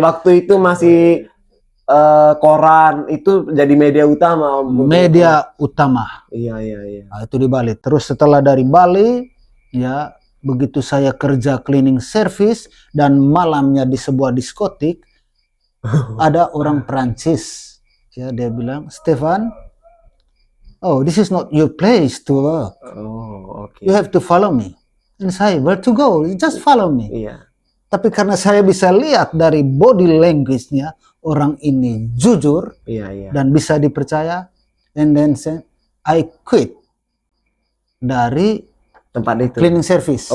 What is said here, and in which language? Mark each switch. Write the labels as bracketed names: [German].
[Indonesian] Waktu itu masih koran itu jadi media utama, Om. Media utama. Iya, iya, iya. Nah, itu di Bali. Terus setelah dari Bali, ya begitu saya kerja cleaning service dan malamnya di sebuah diskotik, ada orang Perancis. Ya, dia bilang, [English] "Stefan, oh, this is not your place to work. [Indonesian] Oh, oke. [English] You have to follow me." And [Indonesian] saya, [English] "Where to go? Just follow me." [Indonesian] Iya. Tapi karena saya bisa lihat dari body language-nya, orang ini jujur Iya, iya. dan bisa dipercaya, [English] and then I quit [Indonesian] dari Tempat itu. cleaning service.